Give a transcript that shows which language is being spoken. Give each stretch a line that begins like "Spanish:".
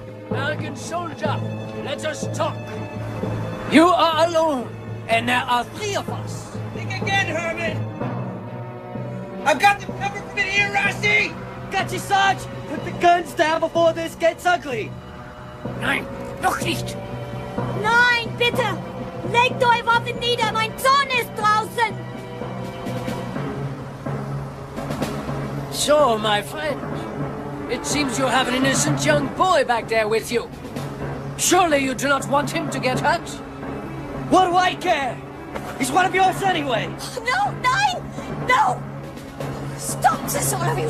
English: American soldier, let us talk. You are alone, and there are 3 of us. Think again, Herman! I've got them covered from in here, Rusty! Got you, Sarge! Put the guns down before this gets ugly!
German: Nein, noch nicht. Nein, bitte! Legt eure Waffen nieder, mein Sohn ist draußen!
English: So, my friend, it seems you have an innocent young boy back there with you. Surely you do not want him to get hurt? What do I care? He's one of yours anyway. No, nein! No! Stop this, all of you!